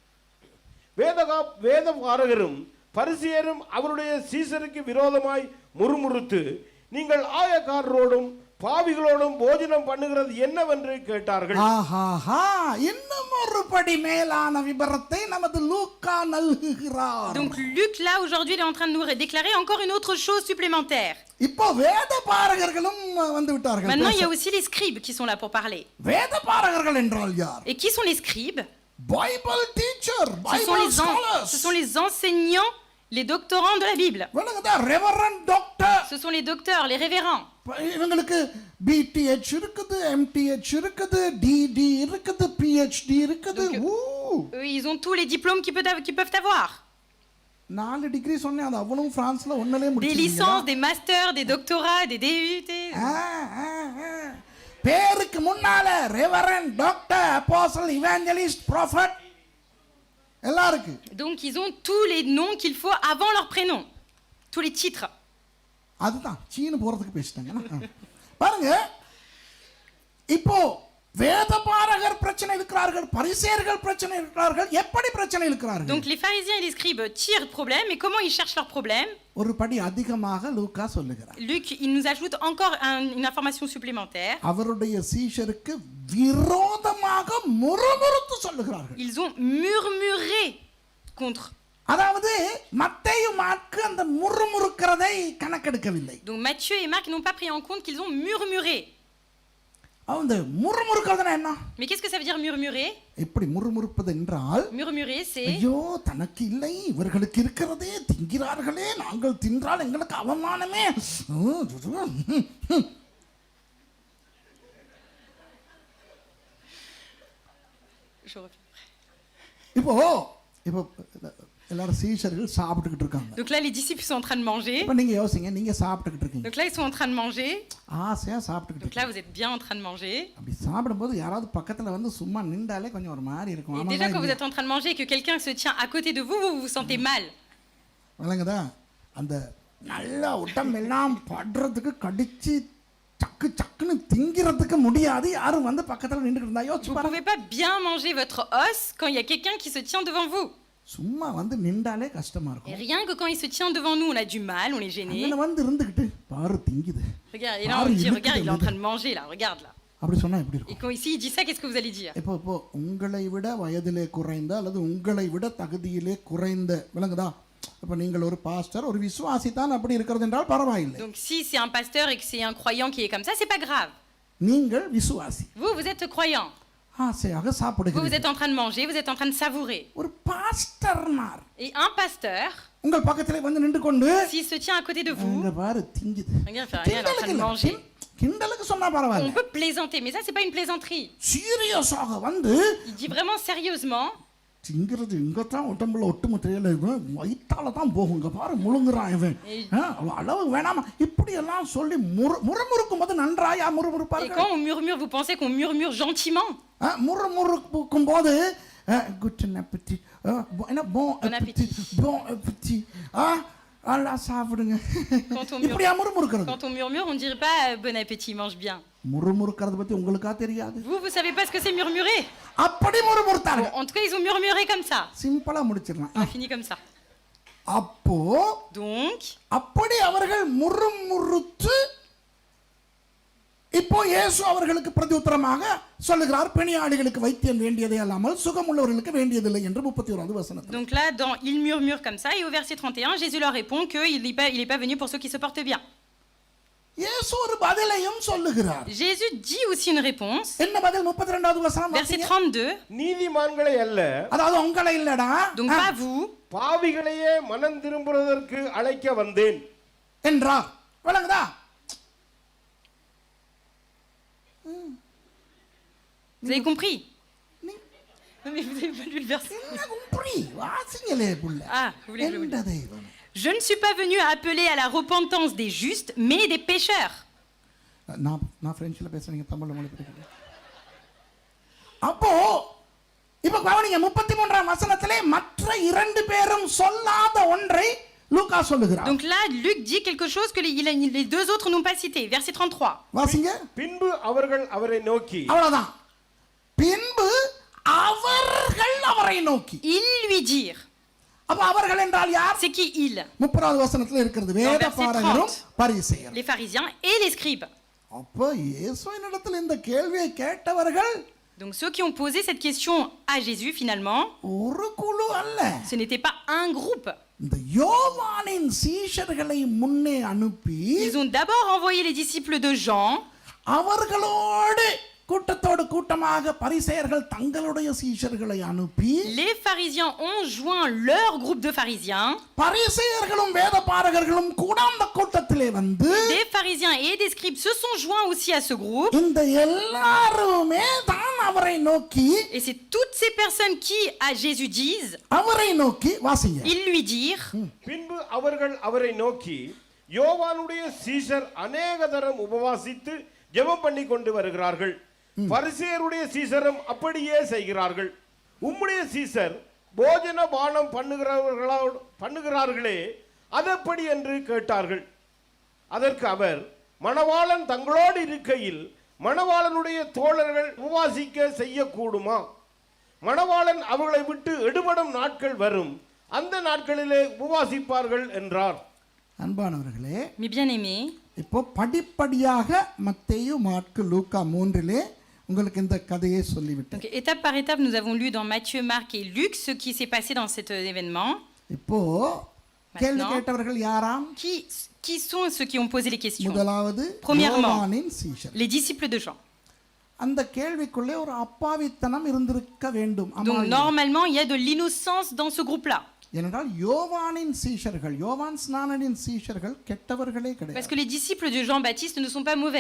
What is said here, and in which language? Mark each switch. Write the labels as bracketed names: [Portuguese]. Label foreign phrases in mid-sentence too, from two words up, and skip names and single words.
[Tamil] வேதபாரகரும் பரிசேயரும் அவருடைய சீசருக்கு விரோதமாய் முறுமுறுத்து நீங்கள் ஆயக்காரரோடும் பாவிகளோடும் போஜனம் பண்ணுகிறது என்னவென்று கேட்டார்கள். ஆஹாஹா, இன்னும் ஒரு படி மேலான விபரத்தை நமது லூக்கா நல்குகிறார். [French] Donc Luc là aujourd'hui il est en train de nous déclarer encore une autre chose supplémentaire. [Tamil] இப்போ வேதபாரகர்களும் வந்து விட்டார்கள். [French] Maintenant il y a aussi les scribes qui sont là pour parler. [Tamil] வேதபாரகர்கள் என்றால் யார்? [French] Et qui sont les scribes? [English] Bible teacher, [French] Ce sont les enseignants, les doctorants de la Bible. [English] Reverend doctor. [French] Ce sont les docteurs, les révérends. [Tamil] இவங்களுக்கு BTH இருக்குது, MTH இருக்குது, DD இருக்குது, PhD இருக்குது. [French] Eux, ils ont tous les diplômes qu'ils peuvent avoir. [Tamil] 4 டிகிரி சொன்னேன் அது அவ்வளவு பிரான்ஸ்ல ஒண்ணலே [French] Des [Tamil] முடிச்சிருக்கீங்க [French] licences, des masters, des doctorats, des DUT. [Tamil] பேருக்கு முன்னால [English] Reverend Doctor Apostle Evangelist Prophet [Tamil] எல்லாம் இருக்கு [French] Donc ils ont tous les noms qu'il faut avant leur prénom. Tous les titres. [Tamil] அதுதான் சீனு போறதுக்கு பேசிட்டாங்க பாருங்க இப்போ வேதபாரகர் பிரச்சனை இருக்கிறார்கள் பரிசேயர்கள் பிரச்சனை இருக்கிறார்கள் எப்படி பிரச்சனை இருக்கிறார்கள் [French] Donc les pharisiens et les scribes tirent problème, et comment ils cherchent leurs problèmes? [Tamil] ஒரு படி அதிகமாக லூக்கா சொல்லுகிறார் [French] Luc, il nous ajoute encore une information supplémentaire. [Tamil] அவருடைய சீஷருக்கு விரோதமாக முறுமுறுத்து சொல்லுகிறார்கள் [French] Ils ont murmuré contre. [Tamil] அதாவது மத்தேயு மார்க்கு அந்த முறுமுறுக்கிறதை கணக்கெடுக்கவில்லை [French] Donc Matthieu et Marc n'ont pas pris en compte qu'ils ont murmuré. [Tamil] அந்த முறுமுறுக்கிறதுனா என்ன [French] Mais qu'est-ce que ça veut dire murmurer? [Tamil] எப்படி முறுமுறுப்பது என்றால் [French] Murmurer, c'est [Tamil] ஐயோ தனக்கு இல்லை இவர்களுக்கு இருக்கிறதே திங்கிறார்களே நாங்கள் தின்றால் எங்களுக்கு அவமானமே இப்போ இப்போ எல்லாரும் சீஷர்கள் சாப்பிட்டுக்கிட்டு இருக்காங்க [French] Donc là, les disciples sont en train de manger. [Tamil] இப்போ நீங்க யோசிங்க நீங்க சாப்பிட்டுக்கிட்டு இருக்கீங்க [French] Donc là, ils sont en train de manger. [Tamil] ஆசையா சாப்பிட்டுக்கிட்டு [French] Donc là, vous êtes bien en train de manger. [Tamil] அப்படி சாப்பிடும்போது யாராவது பக்கத்துல வந்து சும்மா நின்றாலே கொஞ்சம் ஒரு மாதிரி இருக்கும் [French] Et [Tamil] ஆமாவா [French] déjà, quand vous [Tamil] இல்லையா? [French] êtes en train de manger et que quelqu'un se tient à côté de vous, vous vous sentez mal. [Tamil] விளங்குதா அந்த நல்ல உடம்பெல்லாம் படுறதுக்கு கடிச்சு சக்கு சக்குன்னு திங்கிறதுக்கு முடியாது யாரும் வந்து பக்கத்துல நின்றுட்டு இருந்தா யோசிச்சு [French] Vous ne [Tamil] பாருங்க [French] pouvez pas bien manger votre os quand il y a quelqu'un qui se tient devant vous. [Tamil] சும்மா வந்து நின்றாலே கஷ்டமா [French] Et [Tamil] இருக்கும் [French] rien que quand il se tient devant nous, on a du mal, on est gêné. [Tamil] அங்கன வந்து இருந்துகிட்டு பாரு திங்குது [French] Regarde, et là, on dit, regarde, il est en train de manger, là, regarde, là. [Tamil] அப்படி சொன்னா எப்படி [French] Et [Tamil] இருக்கும் [French] quand ici, il dit ça, qu'est-ce que vous allez dire? [Tamil] இப்போ உங்களை விட வயதிலே குறைந்த அல்லது உங்களை விட தகுதியிலே குறைந்த விளங்குதா இப்போ நீங்கள் ஒரு பாஸ்டர் ஒரு விசுவாசி தான் அப்படி இருக்கிறது என்றால் பரவாயில்லை [French] Donc si c'est un pasteur et que c'est un croyant qui est comme ça, c'est pas grave. [Tamil] நீங்கள் விசுவாசி [French] Vous, vous êtes croyant. [Tamil] ஆசையாக [French] Vous, vous [Tamil] சாப்பிடுகிறீர்கள் [French] êtes en train de manger, vous êtes en train de savourer. [Tamil] ஒரு பாஸ்டர்னார் [French] Et un pasteur, [Tamil] உங்கள் பக்கத்திலே வந்து நின்று கொண்டு [French] s'il se tient à côté de vous, [Tamil] இங்க பாரு திங்குது [French] regarde, fait rien, il est en train de [Tamil] கிண்டலுக்கு [French] manger. [Tamil] கிண்டலுக்கு சொன்னா [French] On [Tamil] பரவாயில்ல [French] peut plaisanter, mais ça, c'est pas une plaisanterie. [Tamil] சீரியஸாக வந்து [French] Il dit vraiment sérieusement, [Tamil] திங்கிறது இங்கத்தான் உடம்புல ஒட்டுமொத்தையில இருக்கும் வயிற்றால தான் போகும் இங்க பாரு முழுங்குறான் இவன் அளவு வேணாமா இப்படி எல்லாம் சொல்லி முறுமுறுக்கும் போது நன்றாயா [French] et [Tamil] முறுமுறுப்பார்கள் [French] quand on murmure, vous pensez qu'on murmure gentiment? [Tamil] முறுமுறுக்கும் போது [English] good appetite [Tamil] என்ன [French] Bon appétit. bon appétit [Tamil] நல்லா சாப்பிடுங்க [French] Quand on [Tamil] இப்படியா [French] murmure, [Tamil] முறுமுறுக்கிறது [French] quand on murmure, on dirait pas bon appétit, mange bien. [Tamil] முறுமுறுக்கிறது பத்தி உங்களுக்கா தெரியாது [French] Vous, vous savez pas ce que c'est murmurer? [Tamil] அப்படி முறுமுறுத்தாங்க [French] Bon, en tout cas, ils ont murmuré comme ça. [Tamil] சிம்பிளா முடிச்சிடலாம் [French] On finit comme ça. [Tamil] அப்போ [French] Donc, [Tamil] அப்படி அவர்கள் முறுமுறுத்து இப்போ இயேசு அவர்களுக்கு பிரதியுத்தரமாக சொல்லுகிறார் பிணியாளிகளுக்கு வைத்தியம் வேண்டியதே அல்லாமல் சுகமுள்ளவர்களுக்கு வேண்டியதில்லை என்று 31வது வசனத்தில் [French] donc là, il murmure comme ça, et au verset 31, Jésus leur répond qu'il n'est pas venu pour ceux qui se portent bien. [Tamil] இயேசு ஒரு பதிலையும் சொல்லுகிறார் [French] Jésus dit aussi une réponse. [Tamil] என்ன பதில் 32வது வசனம் [French] Verset [Tamil] வாசிங்க. [French] 32, [Tamil] நீதிமான்களை அல்ல அதாவது உங்களை இல்லடா [French] donc pas vous, [Tamil] பாவிகளையே மனம் திரும்புவதற்கு அழைக்க வந்தேன் என்றார் விளங்குதா [French] vous avez compris? [Tamil] நீ- [French] Non mais vous avez pas lu le verset. [Tamil] என்ன கும்புரி வாசிங்களே புள்ள [French] Ah, vous voulez que je vous [Tamil] எந்த [French] le dise? [Tamil] தெய்வம் [French] Je ne suis pas venu à appeler à la repentance des justes, mais des pécheurs. [Tamil] நான் பிரெஞ்சில் பேசுறேன் நீங்க தமிழ்ல மொழி படிக்கிறீங்க அப்போ இப்ப கவனிங்க 33ஆம் வசனத்திலே மற்ற இரண்டு பேரும் சொல்லாத ஒன்றை லூக்கா சொல்லுகிறார் [French] Donc là, Luc dit quelque chose que les deux autres n'ont pas cité. Verset 33. [Tamil] வாசிங்க பின்பு அவர்கள் அவரை நோக்கி அவ்வளவுதான் பின்பு அவர்கள் அவரை நோக்கி [French] Ils lui dirent. [Tamil] அப்ப அவர்கள் என்றால் யார் [French] C'est qui ils? [Tamil] 30வது வசனத்துல இருக்கிறது வேத பாரகரும் பரிசேயரும் [French] Les pharisiens et les scribes. [Tamil] அப்ப இயேசுவின் இடத்தில் இந்த கேள்வியை கேட்டவர்கள் [French] Donc ceux qui ont posé cette question à Jésus, finalement, [Tamil] ஒரு குழு அல்ல [French] ce n'était pas un groupe. [Tamil] இந்த யோவானின் சீஷர்களை முன்னே அனுப்பி [French] Ils ont d'abord envoyé les disciples de Jean [Tamil] அவர்களோடு கூட்டத்தோடு கூட்டமாக பரிசேயர்கள் தங்களுடைய சீஷர்களை அனுப்பி [French] Les pharisiens ont joint leur groupe de pharisiens. [Tamil] பரிசேயர்களும் வேதபாரகர்களும் கூட அந்த கூட்டத்திலே வந்து [French] Des pharisiens et des scribes se sont joints aussi à ce groupe. [Tamil] இந்த எல்லாருமே தான் அவரை நோக்கி [French] Et c'est toutes ces personnes qui, à Jésus, disent, [Tamil] அவரை நோக்கி வாசிங்க. [French] ils lui dirent, [Tamil] பின்பு அவர்கள் அவரை நோக்கி யோவானுடைய சீஷர் அநேக தரம் உபவாசித்து ஜெபம் பண்ணி கொண்டு வருகிறார்கள், பரிசேயருடைய சீஷரும் அப்படியே செய்கிறார்கள், உம்முடைய சீஷர் போஜன பானம் பண்ணுகிறார்களே அதெப்படி என்று கேட்டார்கள். அதற்கு அவர், மணவாளன் தங்களோடு இருக்கையில் மணவாளனுடைய தோழர்கள் உபவாசிக்க செய்யக்கூடுமா? மணவாளன் அவர்களை விட்டு எடுபடும் நாட்கள் வரும், அந்த நாட்களிலே உபவாசிப்பார்கள் என்றார். அன்பானவர்களே, [French] mes bien-aimés, [Tamil] இப்போ படிப்படியாக மத்தேயு மாற்கு லூக்கா 3 உங்களுக்கு இந்த கதையை சொல்லிவிட்டேன். [French] donc étape par étape, nous avons lu dans Matthieu, Marc et Luc ce qui s'est passé dans cet événement. [Tamil] இப்போ கேள்வி கேட்டவர்கள் யாராம்? [French] Qui sont ceux qui ont posé les questions? [Tamil] முதலாவது [French] Premièrement, [Tamil] யோவானின் சீஷர். [French] les disciples de Jean. [Tamil] அந்த கேள்விக்குள்ளே ஒரு அப்பாவித்தனம் இருந்திருக்க வேண்டும். [French] Donc normalement, il y a de l'innocence dans ce groupe-là. [Tamil] ஏனென்றால் யோவானின் சீஷர்கள், யோவான் ஸ்நானனின் சீஷர்கள் கெட்டவர்களே [French] Parce [Tamil] கிடையாது, [French] que les disciples de Jean-Baptiste ne sont pas mauvais.